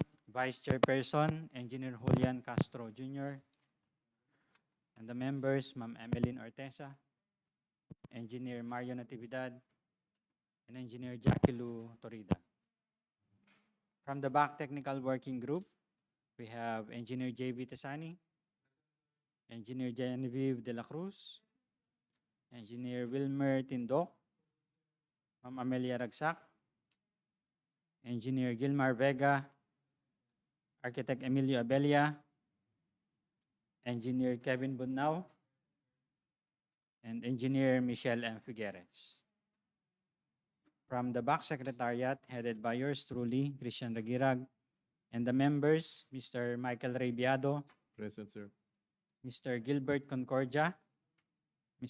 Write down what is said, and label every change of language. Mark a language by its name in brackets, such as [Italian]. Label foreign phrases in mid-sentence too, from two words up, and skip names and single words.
[English] Vice Chairperson, Engineer Julian Castro Jr. And the members, Ma'am Emeline Ortesa, Engineer Mario Natividad, and Engineer Jackie Lu Torida. From the back technical working group, we have Engineer J.B. Tesani, Engineer Genevieve De La Cruz, Engineer Wilmer Tindok, Ma'am Amelia Ragsak, Engineer Gilmar Vega, Architect Emilio Abelia, Engineer Kevin Bunao, and Engineer Michelle M. Figueres. From the back secretariat, headed by yours truly, Christian Ragirag, and the members, Mr. Michael Raybiado. Present, sir. Mr. Gilbert Concordia, Ms.